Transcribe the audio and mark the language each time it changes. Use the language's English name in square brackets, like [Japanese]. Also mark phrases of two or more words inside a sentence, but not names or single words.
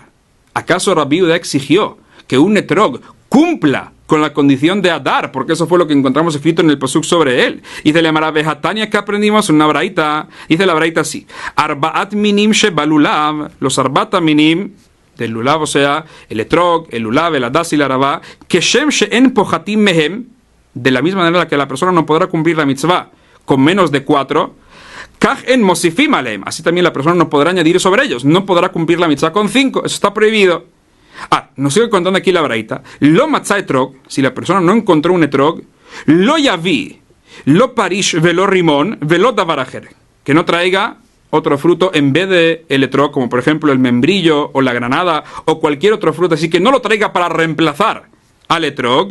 [Spanish] ¿Acaso Rabbi Yehuda exigió que un etrog cumpla con la condición de Adar? Porque eso fue lo que encontramos escrito en el pasuk sobre él. Dice la Gemara Vejatania, que aprendimos en una braita. Dice la braita así: [Hebrew] ארבעת מינים שבלולב, [Spanish] los [Hebrew] ארבעת מינים [Spanish] del lulav, o sea, el etrog, el lulav, el hadas y la aravá, que [Hebrew] כשם שאין פוחתין מהם, [Spanish] de la misma manera que la persona no podrá cumplir la mitzvah con menos de 4, [Hebrew] כך אין מוסיפין עליהם, [Spanish] así también la persona no podrá añadir sobre ellos, no podrá cumplir la mitzvah con 5, eso está prohibido. Nos sigue contando aquí la braita. [Hebrew] לא מצא אתרוג, [Spanish] si la persona no encontró un etrog, [Hebrew] לא יביא, לא פריש ולא רימון, ולא דבר אחר, [Spanish] que no traiga otro fruto en vez de el etrog, como por ejemplo el membrillo o la granada o cualquier otro fruto, así que no lo traiga para reemplazar al etrog.